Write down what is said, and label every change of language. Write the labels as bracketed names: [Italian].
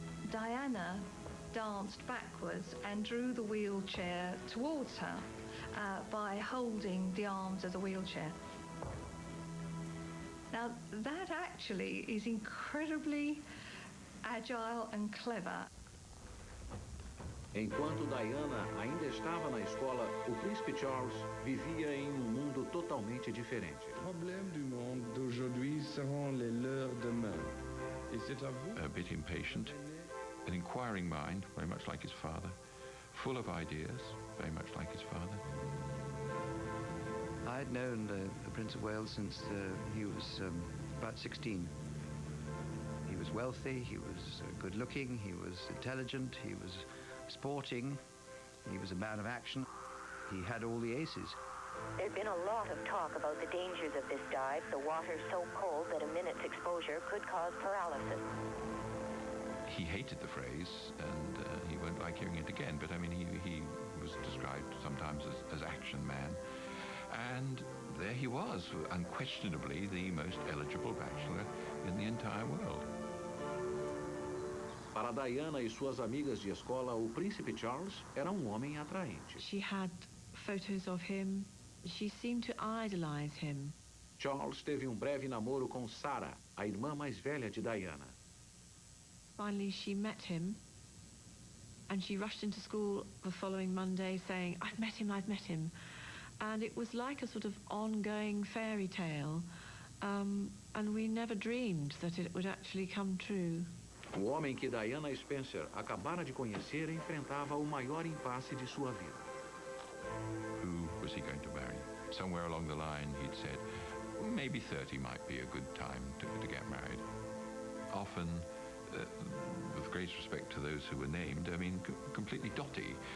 [English] Diana danced backwards and drew the wheelchair towards her by holding the arms of the wheelchair. Now, that actually is incredibly agile and clever. [Portuguese] Enquanto Diana ainda estava na escola, o príncipe Charles vivia em um mundo totalmente diferente. [French] Les problèmes du monde d'aujourd'hui seront les leurs demain. Et c'est à vous. [English] A bit impatient, an inquiring mind, very much like his father, full of ideas, very much like his father. I'd known the Prince of Wales since he was about 16. He was wealthy, he was good-looking, he was intelligent, he was sporting, he was a man of action. He had all the aces. There'd been a lot of talk about the dangers of this dive, the water so cold that a minute's exposure could cause paralysis. He hated the phrase, and he won't like hearing it again, but I mean, he was described sometimes as action man. And there he was, unquestionably the most eligible bachelor in the entire world. [Portuguese] Para Diana e suas amigas de escola, o príncipe Charles era um homem atraente. [English] She had photos of him. She seemed to idolize him. [Portuguese] Charles teve breve namoro com Sarah, a irmã mais velha de Diana. [English] Finally, she met him, and she rushed into school the following Monday saying, "I've met him, I've met him." And it was like a sort of ongoing fairy tale, and we never dreamed that it would actually come true. [Portuguese] O homem que Diana Spencer acabara de conhecer enfrentava o maior impasse de sua vida. [English] Who was he going to marry? Somewhere along the line he'd said, maybe 30 might be a good time to get married. Often, with great respect to those who were named, I mean, completely dotty.